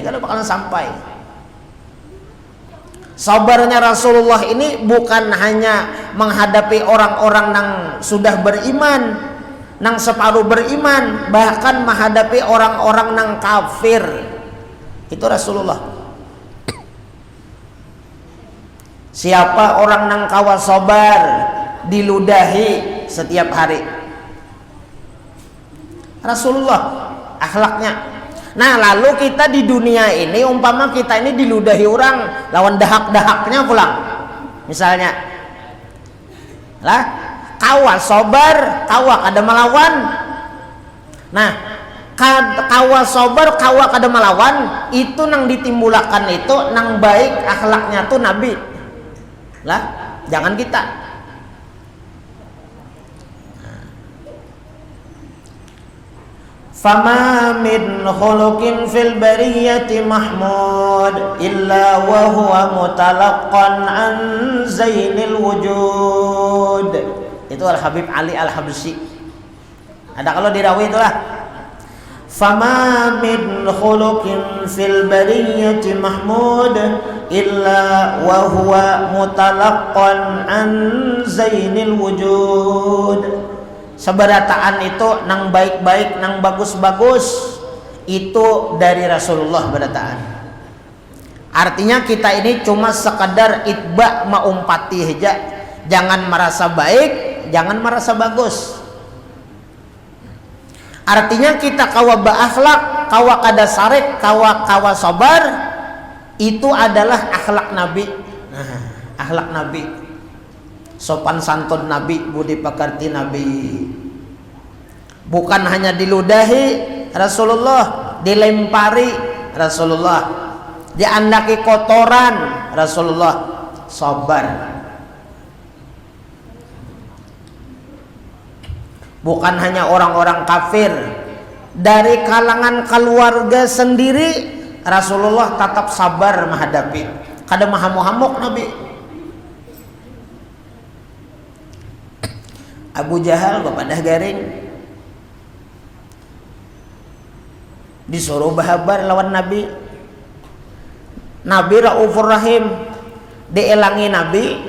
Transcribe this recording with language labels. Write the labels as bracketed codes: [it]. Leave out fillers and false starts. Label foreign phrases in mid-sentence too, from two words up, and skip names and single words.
[bjn] Kalau bakalan sampai, sabarnya Rasulullah ini bukan hanya menghadapi orang-orang yang sudah beriman, nang separuh beriman, bahkan menghadapi orang-orang nang kafir. Itu Rasulullah. Siapa orang nang kawa sabar diludahi setiap hari? Rasulullah akhlaknya. Nah, lalu kita di dunia ini, umpama kita ini diludahi orang lawan dahak-dahaknya pulang, misalnya lah kawa sabar, kawa kada melawan. Nah, kawa sabar kawa kada melawan itu nang ditimbulakan itu nang baik akhlaknya tuh Nabi lah, jangan kita. [ar] فما من خلق في البرية محمود إلا وهو متلقى عن زين الوجود. [bjn] Itu Al Habib Ali Al Habsyi. Ada kalau dirawi itulah. [ar] فما من خلق في البرية محمود إلا وهو متلقى عن زين الوجود. [bjn] Seberataan itu nang baik-baik, nang bagus-bagus itu dari Rasulullah berataan. Artinya kita ini cuma sekadar itba maumpati aja, jangan merasa baik, jangan merasa bagus. Artinya kita kawa beakhlak, kawa kada sarek, kawa sabar, itu adalah akhlak Nabi. Nah, akhlak Nabi. Sopan santun Nabi, budi pekerti Nabi. Bukan hanya diludahi Rasulullah, dilempari Rasulullah, diandaki kotoran Rasulullah, sabar. Bukan hanya orang-orang kafir, dari kalangan keluarga sendiri Rasulullah tetap sabar menghadapi. Kada mahamuk-hamuk Nabi. Abu Jahal bapadah garing disuruh bahabar lawan Nabi. Nabi [ar] رؤوف رحيم, [bjn] dielangi Nabi.